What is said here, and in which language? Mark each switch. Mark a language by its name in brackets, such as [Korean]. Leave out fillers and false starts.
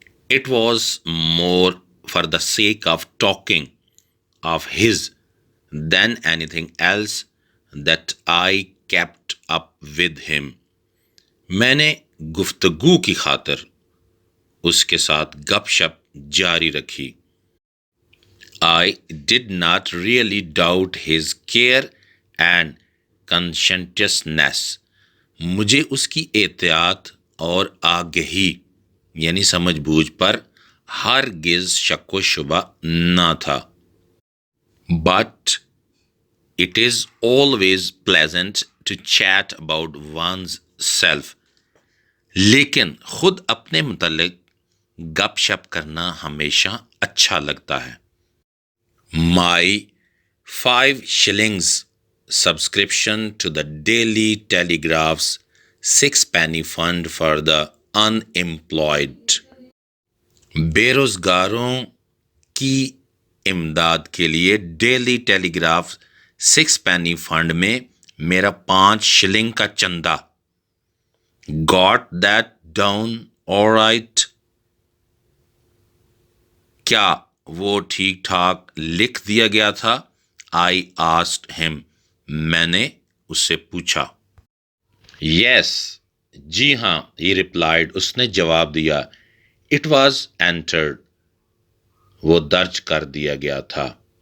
[English] It was more for the sake of talking of his than anything else that I kept up with him. [Urdu] میں نے گفتگو کی خاطر اس کے ساتھ گپ شپ جاری رکھی. [English] I did not really doubt his care and conscientiousness. [Urdu] مجھے اس کی احتیاط اور آگہی یعنی سمجھ بوجھ پر ہرگز شک و شبہ نہ تھا. [English] But it is always pleasant to chat about one's self. [Urdu] لیکن خود اپنے متعلق گپ شپ کرنا ہمیشہ اچھا لگتا ہے. [English] My 5 shillings subscription to the Daily Telegraph's 6-penny fund for the unemployed. [Urdu] بے روزگاروں کی امداد کے لیے ڈیلی ٹیلی گراف 6 penny فنڈ میں میرا 5 شلنگ کا چندہ. [English] Got that down all right. [Urdu] کیا وہ ٹھیک ٹھاک لکھ دیا گیا تھا؟ [English] I asked him. [Urdu] میں نے اس سے پوچھا. [English] Yes, [Urdu] جی ہاں, [English] he replied. [Urdu] اس نے جواب دیا. [English] It was entered. [Urdu] وہ درج کر دیا گیا تھا.